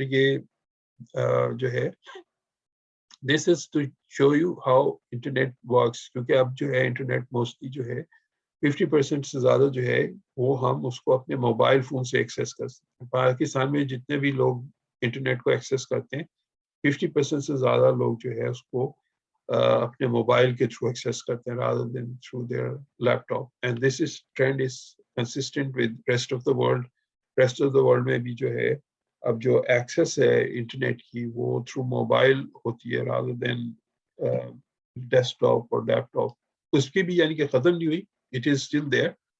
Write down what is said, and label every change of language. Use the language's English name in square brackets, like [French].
[Urdu] یہ جو ہے [English] this is to show you how internet works, [Urdu] کیونکہ اب جو ہے انٹرنیٹ موسٹلی جو ہے 50% سے زیادہ جو ہے وہ ہم اس کو اپنے موبائل فون سے ایکسیس کر سکتے ہیں. پاکستان میں جتنے بھی لوگ انٹرنیٹ کو ایکسیس کرتے ہیں 50% سے زیادہ لوگ جو ہے اس کو اپنے موبائل کے تھرو ایکسیس کرتے ہیں [English] rather than through their laptop. And this trend is consistent with rest of the world. [Urdu] Rest of the world میں بھی جو ہے اب جو ایکسیس ہے انٹرنیٹ کی وہ تھرو موبائل ہوتی ہے [English] rather than [Urdu] ڈیسک ٹاپ اور لیپ ٹاپ. اس کی بھی یعنی کہ ختم نہیں ہوئی, [English] it is still there.